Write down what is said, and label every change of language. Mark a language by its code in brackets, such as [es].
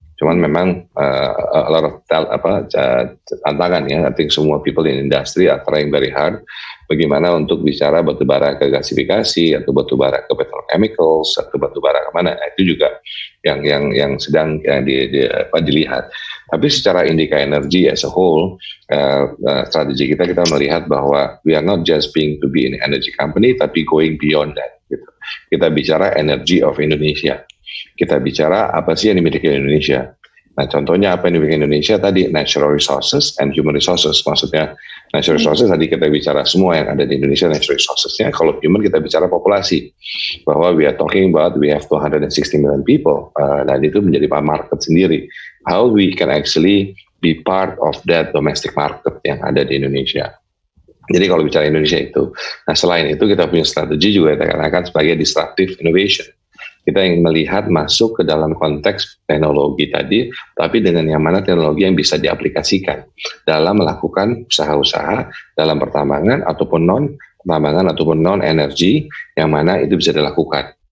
[id] Cuman memang [en] a lot of [id] tantangan ya. [en] I think [id] semua [en] people in industry are trying very hard [id] bagaimana untuk bicara batu bara ke gasifikasi atau batu bara ke petrochemicals atau batu bara kemana. Nah, itu juga yang sedang dilihat. Tapi secara [en] Indika Energy as a whole, [id] strategi kita melihat bahwa [en] we are not just being to be an energy company, tapi going beyond that. [id] Gitu. Kita bicara energy of Indonesia. Kita bicara apa sih yang dimiliki Indonesia. Nah, contohnya apa yang dimiliki Indonesia tadi, [en] natural resources and human resources. [id] Maksudnya natural resources tadi kita bicara semua yang ada di Indonesia natural resourcesnya. Kalau human kita bicara populasi. [en] Bahwa we are talking about we have 260 million people. [id] Dan itu menjadi market sendiri. [en] How we can actually be part of that domestic market [id] yang ada di Indonesia. Jadi kalau bicara Indonesia itu, nah selain itu kita punya strategi juga kita katakan sebagai disruptive innovation. Kita ingin melihat masuk ke dalam konteks teknologi tadi, tapi dengan yang mana teknologi yang bisa diaplikasikan dalam melakukan usaha-usaha dalam pertambangan ataupun non-pertambangan ataupun non-energi yang mana itu bisa dilakukan.